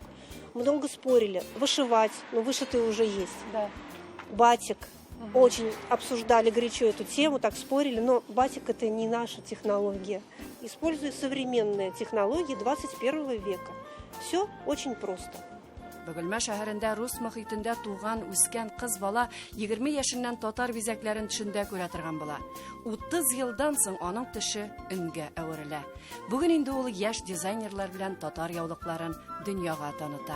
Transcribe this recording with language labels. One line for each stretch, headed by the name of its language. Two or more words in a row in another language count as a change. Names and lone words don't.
Russian: Мы долго спорили. Вышивать, но вышитый уже есть. Да. Батик. Очень обсуждали горячо эту тему, так спорили, но батик это не наша технология. Используя современные технологии 21 века. Все очень просто.
Tatar: Бөгелмә шәһәрендә рус мөхитендә туган, үскән кыз бала 20 яшеннән татар бизәкләрен төшендә күрә торган була. 30 елдан соң аның төше үнгә әверелә. Бүген инде ул яшь дизайнерлар белән татар яулыкларын дөньяга таныта.